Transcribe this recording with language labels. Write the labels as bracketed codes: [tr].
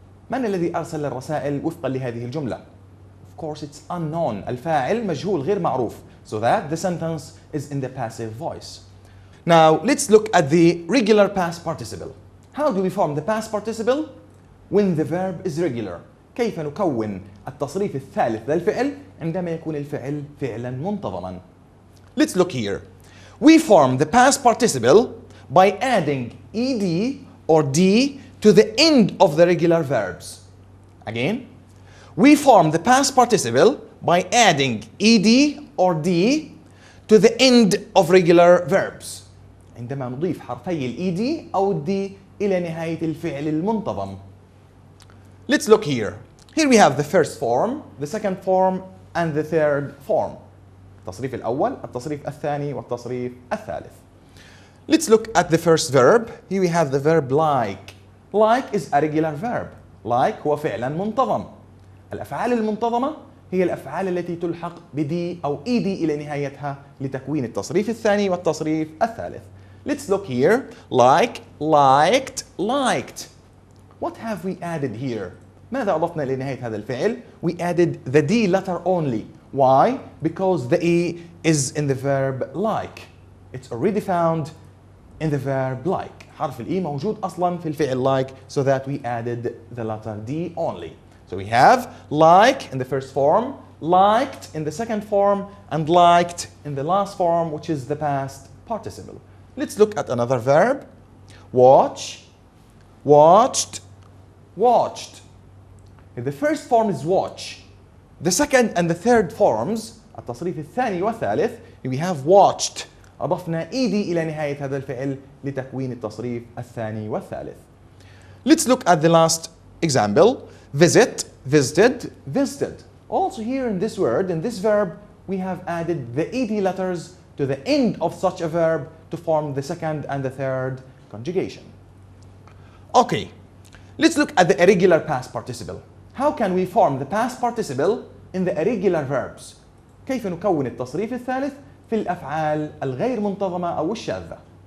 [ar] من الذي أرسل الرسائل وفقا لهذه الجملة? [en] Of course, it's unknown. [ar] الفاعل مجهول غير معروف. [en] So that the sentence is in the passive voice. Now, let's look at the regular past participle. How do we form the past participle? When the verb is regular. [ar] كيف نكون التصريف الثالث للفعل عندما يكون الفعل فعلا منتظما؟ [en] Let's look here. We form the past participle by adding ed or d to the end of the regular verbs. Again, we form the past participle by adding ed or d to the end of regular verbs. [ar] عندما نضيف حرفي ال ed أو ال d إلى نهاية الفعل المنتظم. [en] Let's look here. Here we have the first form, the second form, and the third form. [ar] التصريف الأول، التصريف الثاني، والتصريف الثالث. [en] Let's look at the first verb. Here we have the verb like. Like is a regular verb. [ar] Like هو فعلا منتظم. الأفعال المنتظمة هي الأفعال التي تلحق بدي أو ed إلى نهايتها لتكوين التصريف الثاني والتصريف الثالث. [en] Let's look here. Like, liked, liked. What have we added here? [ar] ماذا أضفنا لنهاية هذا الفعل؟ [en] We added the D letter only. Why? Because the E is in the verb like. It's already found in the verb like. [ar] حرف الإي موجود أصلا في الفعل [en] like, so that we added the letter D only. So we have like in the first form, liked in the second form, and liked in the last form, which is the past participle. Let's look at another verb. Watch, watched, watched. The first form is watch. The second and the third forms, [ar] التصريف الثاني والثالث, [en] we have watched. [ar] أضفنا ed إلى نهاية هذا الفعل لتكوين التصريف الثاني والثالث. [en] Let's look at the last example. Visit, visited, visited. Also here in this word, in this verb, we have added the ed letters to the end of such a verb to form the second and the third conjugation. Okay, let's look at the irregular past participle. How can we form the past participle in the irregular verbs? [ar] كيف نكون التصريف الثالث في الأفعال الغير منتظمة أو الشاذة.